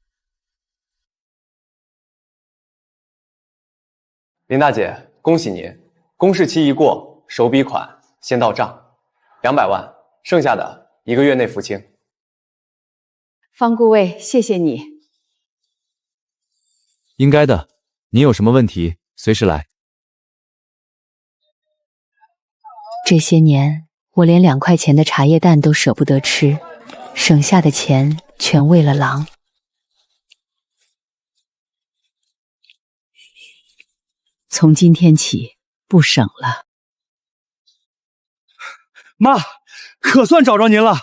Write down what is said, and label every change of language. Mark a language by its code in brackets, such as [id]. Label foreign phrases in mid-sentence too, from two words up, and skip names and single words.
[zh] 林大姐，恭喜您，公示期一過，首筆款先到賬，200萬，剩下的1個月內付清。方顧問，謝謝你。應該的，您有什麼問題隨時來。這些年，我連2塊錢的茶葉蛋都捨不得吃，省下的錢全餵了狼。從今天起，不省了。媽，可算找着您了。